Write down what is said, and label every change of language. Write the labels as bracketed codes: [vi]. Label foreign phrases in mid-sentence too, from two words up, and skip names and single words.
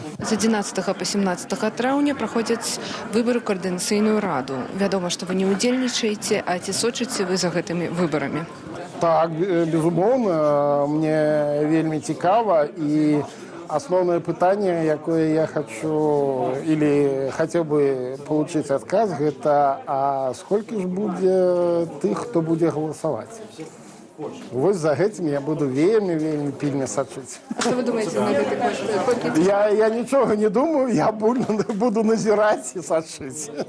[be] З 11 па 17 траўня праходзяць выбары ў Каардынацыйную раду. Вядома, што вы не ўдзельнічаеце, а ці сочыце вы за гэтымі выбарамі? Так, безумоўна, мне вельмі цікава, і асноўнае пытанне, якое я хочу или хацеў бы получыць адказ, гэта а сколькі ж будзе тых, хто будзе галасаваць? Вось за гэтым я буду вельмі пільна сачыць. А што вы думаеце на гэты кошт? Я нічога не думаю, я буду назіраць і сачыць.